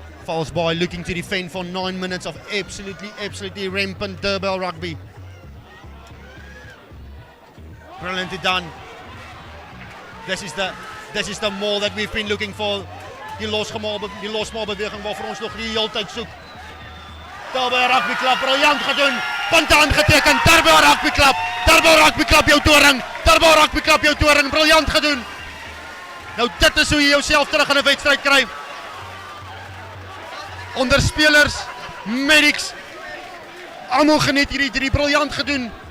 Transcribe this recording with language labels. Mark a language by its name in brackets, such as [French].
[English] Falsebaay looking to defend for 9 minutes of absolutely rampant Derbell rugby. Brilliantly done. This is the maul that we've been looking for. [Afrikaans] Die losmaalbeweging waarvoor ons nog die hele tyd soek. Derbell Rugby Club, briljant gedoen. Punte aangeteken. Derbell Rugby Club. Derbell Rugby Club jou toring. Derbell Rugby Club jou toring. Briljant gedoen. Nou dit is hoe jy jouself terug in 'n wedstryd kry. Onder spelers, medics, almal geniet hierdie briljant gedoen.